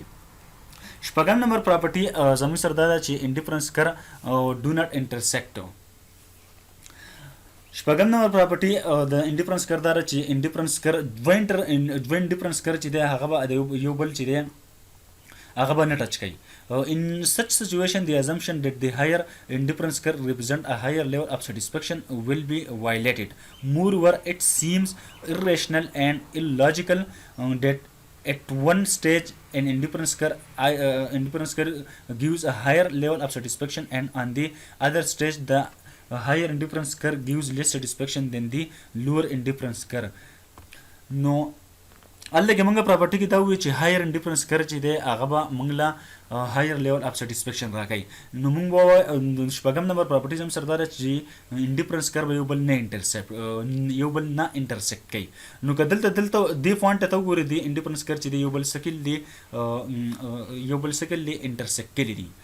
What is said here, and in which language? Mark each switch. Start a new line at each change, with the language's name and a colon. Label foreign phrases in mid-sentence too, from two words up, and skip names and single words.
Pashto: شپږم نمبر پراپرټي زموږ سره دا ده چې
English: indifference curves do not intersect.
Pashto: شپږم نمبر پراپرټي د
English: indifference curve
Pashto: دا ده چې
English: indifference curve
Pashto: دوه
English: indifference curve
Pashto: چې دی هغه به یو بل چې دی هغه به نه ټچ کوي.
English: In such situation, the assumption that the higher indifference curve represent a higher level of satisfaction will be violated. Moreover, it seems irrational and illogical that at one stage an indifference curve gives a higher level of satisfaction and on the other stage the higher indifference curve gives less satisfaction than the lower indifference curve.
Pashto: No الګ موږ پراپرټي کې دا وی چې
English: higher indifference curve
Pashto: چې دی هغه به موږ له
English: higher level of satisfaction
Pashto: راکوي. نو موږ به شپږم نمبر پراپرټي زموږ سره دا ده چې
English: indifference curve
Pashto: به یو بل نه انټرسیکټ کوي. نو که دلته دې فونټ ته وګورئ د
English: indifference curve
Pashto: چې دی یو بل سکل دی انټرسیکټ کړي دي.